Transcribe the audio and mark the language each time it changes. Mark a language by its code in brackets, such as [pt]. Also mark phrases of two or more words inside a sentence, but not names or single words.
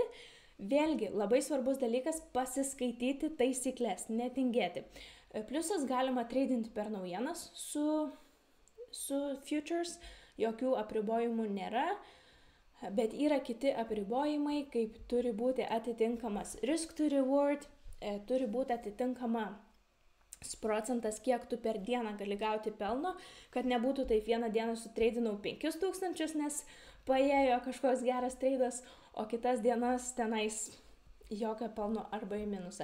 [lt] Vėlgi, labai svarbus dalykas pasiskaityti taisyklės, netingėti. Pliusas galima tradinti per naujienas su futures, jokių apribojimų nėra, bet yra kiti apribojimai, kaip turi būti atitinkamas [en] risk to reward, [lt] turi būti atitinkamas procentas, kiek tu per dieną gali gauti pelno, kad nebūtų taip vieną dieną sutreidinau 5000, nes paėjo kažkoks geras treidas, o kitas dienas tenais jokio pelno arba į minusą.